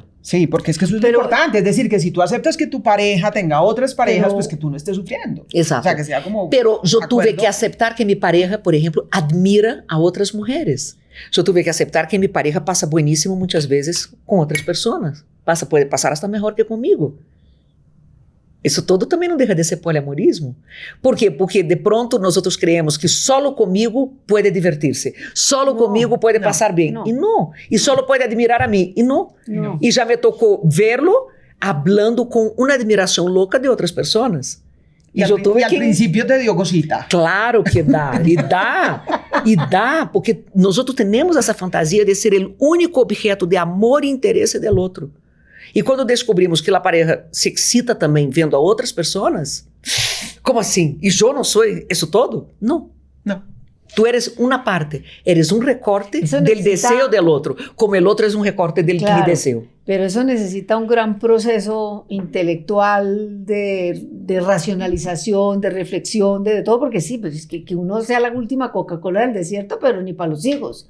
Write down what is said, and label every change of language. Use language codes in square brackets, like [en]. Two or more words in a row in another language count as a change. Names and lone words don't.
[es] Sí, porque es que eso es lo importante. Es decir, que si tú aceptas que tu pareja tenga otras parejas, pues que tú no estés sufriendo. Exacto. O sea, que sea como... Pero yo acuerdo. tuve que aceptar que mi pareja, por ejemplo, admira a otras mujeres. Yo tuve que aceptar que mi pareja pasa buenísimo muchas veces con otras personas. Puede pasar hasta mejor que conmigo. [pt] Isso todo também não deixa de ser poliamorismo. Por quê? Porque de pronto nós creemos que solo comigo pode divertir-se, solo comigo pode passar bem. E não. E solo pode admirar a mim. E não. E já me tocou [es] verlo hablando [pt] com uma admiração louca de outras pessoas. [es] E al princípio te dio cosita. [pt] Claro que dá. E dá, porque nós temos essa fantasia de ser o único objeto de amor e interesse do outro. E quando descobrimos que a pareja se excita também vendo a outras pessoas, como assim? E eu não sou isso todo? Não. [es] Tú eres una parte, eres un recorte del deseo del otro, como el otro es un recorte del mi deseo. Pero eso necesita un gran proceso intelectual de racionalización, de reflexión, de todo, porque sí, pues es que uno sea la última Coca-Cola del desierto, pero ni para los hijos.